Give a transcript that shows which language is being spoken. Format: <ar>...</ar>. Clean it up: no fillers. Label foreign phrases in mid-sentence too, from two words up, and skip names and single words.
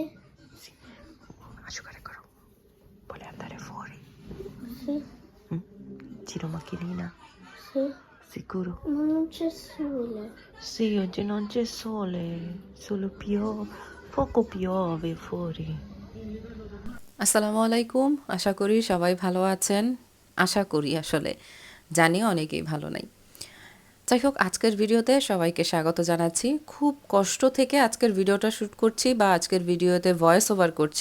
<it>Asciugare caro. Vuole andare fuori? sì, Ci do macchinina? sì. Sicuro? Ma non c'è sole. Sì, oggi non c'è sole, solo poco piove fuori.</it> <ar>السلام عليكم,</ar> <bn>আশা করি সবাই ভালো আছেন। আশা করি আসলে জানি অনেকেই ভালো নাই। যাই হোক, আজকের ভিডিওতে সবাইকে স্বাগত জানাচ্ছি। খুব কষ্ট থেকে আজকের ভিডিওটা শ্যুট করছি বা আজকের ভিডিওতে</bn> <en>voice over</en> <bn>করছি।</bn>